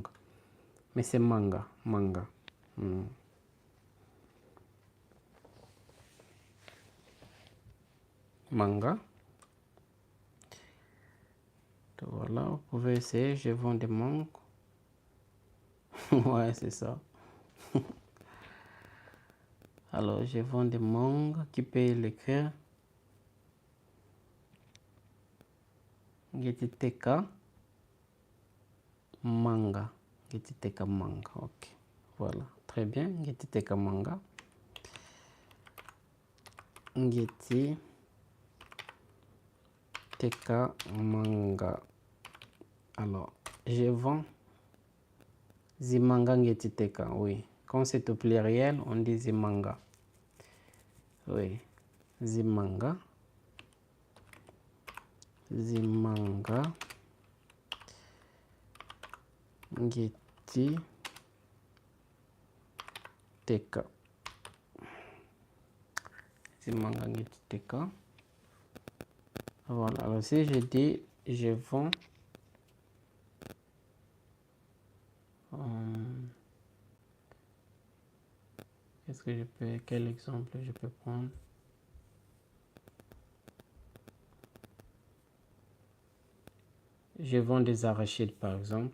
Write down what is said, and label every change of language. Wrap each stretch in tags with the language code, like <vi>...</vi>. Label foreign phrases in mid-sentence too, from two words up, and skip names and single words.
<fr>Mais c'est manga. Manga. Manga. Donc voilà, vous pouvez essayer. Je vends des mangues. Ouais, c'est ça. Alors, je vends des mangues. Qui peut l'écrire?</fr> <kg>Getiteka manga. Getiteka manga.</kg> <fr>Ok. Voilà. Très bien.</fr> <kg>Getiteka manga. Getiteka manga.</kg> <fr>Alors, je vends</fr> <kg>zimanga getiteka.</kg> <fr>Oui. Quand c'est au pluriel, on dit zimanga. Oui.</fr> <kg>Zimanga. Zimanga. Ngeti teka. Zimanga ngeti teka.</kg> <fr>Voilà. Alors si je dis je vends qu'est-ce que je peux, quel exemple je peux prendre? Je vends des arachides par exemple.</fr>